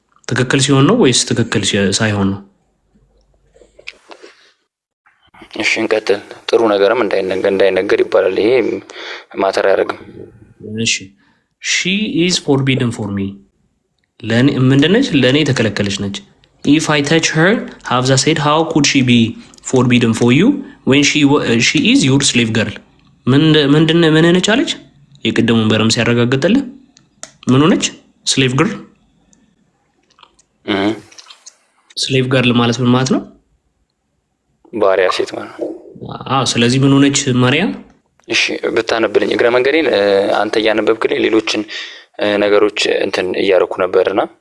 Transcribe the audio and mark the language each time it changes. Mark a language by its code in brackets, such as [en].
[am] ትክክል ሲሆን ነው ወይስ ትክክል ሳይሆን ነው? እሺ እንቀጥል። ጥሩ ነገርም እንዳይነገር ይባላል። ይሄ ማተር አያደርግም። እሺ [en] she is forbidden for me [am] ለኔ ምንድነች? ለኔ የተከለከለች ነች። [en] if I touch her Hafsa said how could she be forbidden for you when she is your slave girl [am] ምን ነች አለች? የቅድሙን በረም ሲያረጋግጥልህ ምን ሆነች? ስሌቭ ግርል። ስሌቭ ገርል ማለት ምን ማለት ነው? ባሪያ ሴት ማለት ነው። ስለዚህ ምን ሆነች ማርያም? እሺ ብታነብልኝ እግረ መንገዴን አንተ እያነበብክልኝ ሌሎችን ነገሮች እንትን እያደረኩ ነበርና